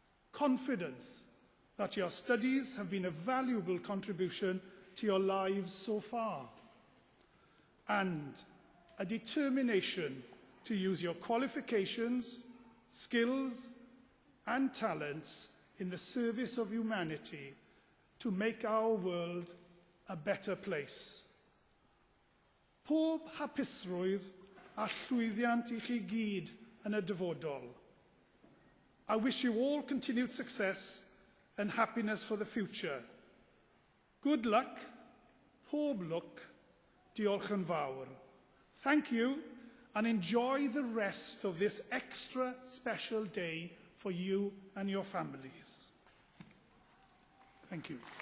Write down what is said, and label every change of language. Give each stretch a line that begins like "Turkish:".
English: Confidence that your studies have been a valuable contribution to your lives so far, and a determination to use your qualifications, skills, and talents in the service of humanity to make our world a better place.
Welsh: Pob hapusrwydd a llwyddiant I chi gyd yn y dyfodol.
English: I wish you all continued success and happiness for the future. Good luck,
Welsh: pob lwc, diolch yn fawr.
English: Thank you, and enjoy the rest of this extra special day for you and your families. Thank you.